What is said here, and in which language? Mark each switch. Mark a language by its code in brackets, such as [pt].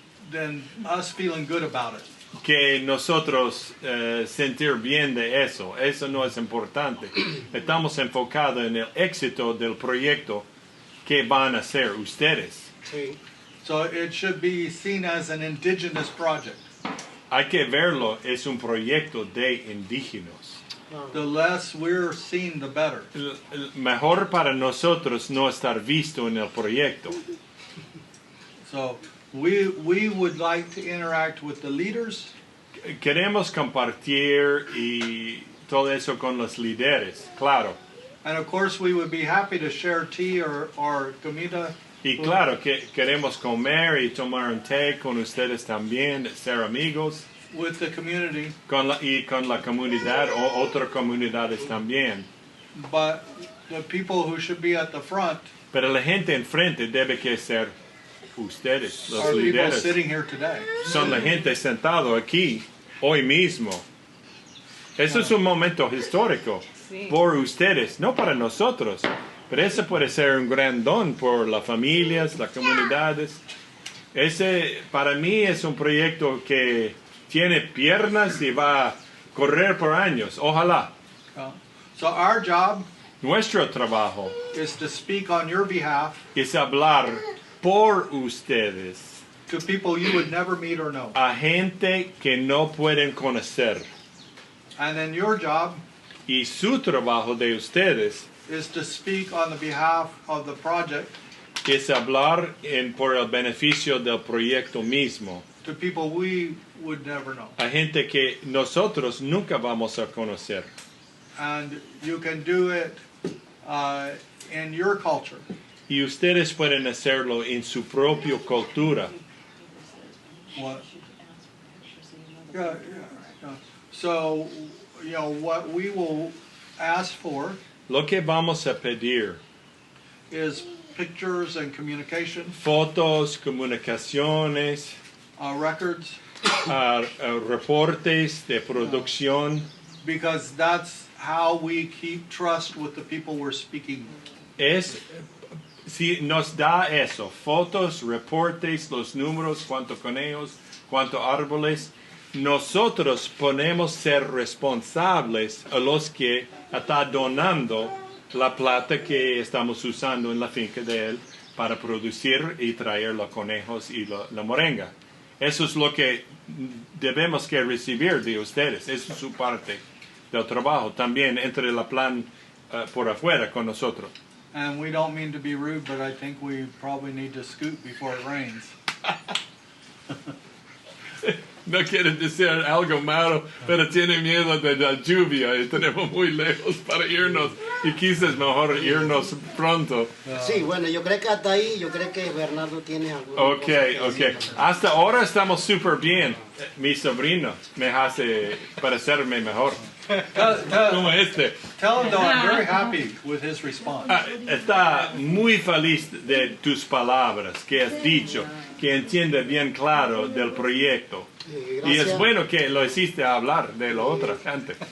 [en] than us feeling good about it. [es] que nosotros sentir bien de eso. Eso no es importante. Estamos enfocados en el éxito del proyecto que van a hacer ustedes. sí. [en] So it should be seen as an indigenous project. [es] Hay que verlo, es un proyecto de indígenas. [en] The less we're seen, the better. [es] Mejor para nosotros no estar visto en el proyecto. [en] So we would like to interact with the leaders. [es] Queremos compartir y todo eso con los líderes, claro. [en] And of course, we would be happy to share tea or comida. [es] Y claro que queremos comer y tomar un té con ustedes también, ser amigos [en] With the community, [es] y con la comunidad o otras comunidades también. [en] but the people who should be at the front [es] Pero la gente enfrente debe que ser ustedes, los [en] are people [es] líderes. [en] sitting here today. [es] Son la gente sentado aquí hoy mismo. Eso es un momento histórico Sí. por ustedes, no para nosotros. Pero ese puede ser un gran don por las familias, las comunidades. Ese para mí es un proyecto que tiene piernas y va a correr por años. Ojalá. [en] So our job [es] Nuestro trabajo [en] is to speak on your behalf [es] es hablar por ustedes [en] to people you would never meet or know. [es] a gente que no pueden conocer. [en] And then your job [es] Y su trabajo de ustedes [en] is to speak on the behalf of the project [es] es hablar por el beneficio del proyecto mismo. [en] to people we would never know. [es] A gente que nosotros nunca vamos a conocer. [en] And you can do it in your culture. [es] Y ustedes pueden hacerlo en su propia cultura. [en] What? Yeah. So, you know, what we will ask for [es] Lo que vamos a pedir, [en] is pictures and communication, [es] fotos, comunicaciones, [en] records, [es] reportes de producción, [en] because that's how we keep trust with the people we're speaking with. [es] si nos da eso, fotos, reportes, los números, cuántos conejos, cuántos árboles, nosotros podemos ser responsables a los que está donando la plata que estamos usando en la finca de él para producir y traer los conejos y la moringa. Eso es lo que debemos que recibir de ustedes. Eso es su parte del trabajo. También entre la plan por afuera con nosotros. [en] And we don't mean to be rude, but I think we probably need to scoot before it rains. [es] No quiere decir algo malo, pero tiene miedo de la lluvia y tenemos muy lejos para irnos y quizás mejor irnos pronto. Sí, bueno, yo creo que hasta ahí, yo creo que Bernardo tiene alguna Ok, cosa que ok. decir. Hasta ahora estamos súper bien. Mi sobrino me hace parecerme mejor. Como este. [en] Tell him, though, I'm very happy with his response. [es] Está muy feliz de tus palabras que has dicho, que entiende bien claro del proyecto. Y es Gracias. bueno que lo hiciste hablar de la otra gente.